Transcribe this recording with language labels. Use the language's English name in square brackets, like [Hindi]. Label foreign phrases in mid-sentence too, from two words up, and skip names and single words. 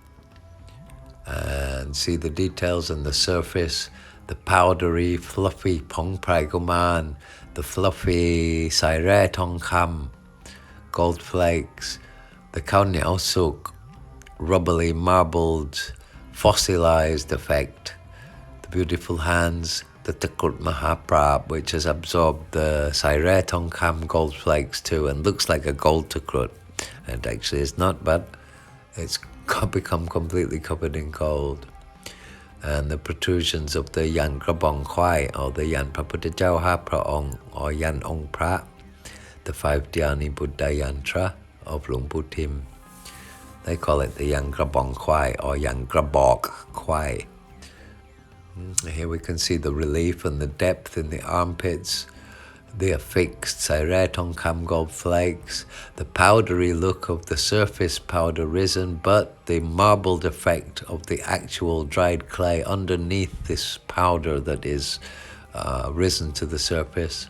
[English] and see the details and the surface, the powdery, fluffy Pong Prai Kumarn, the fluffy Sairai Tong Kham, gold flakes, the Hniaw Sukh, rubbly, marbled, fossilized effect, the beautiful hands, the Takut Mahaprab, which has absorbed the Sairai Tong Kham gold flakes too and looks like a gold Takut. And actually it's not, but it's become completely covered in gold. And the protrusions of the Yantra Bong Khwai, or the Yant Phra Phutta Chau Ha Phra Ong, or Yant Ong Phra, the 5 Dhyani Buddha Yantra of Hlum Putim. They call it the Yantra Bong Khwai or Yantra Bok Khwai. Here we can see the relief and the depth in the armpits, the affixed Sairai Tong Kham gold flakes, the powdery look of the surface powder risen, but the marbled effect of the actual dried clay underneath this powder that is risen to the surface.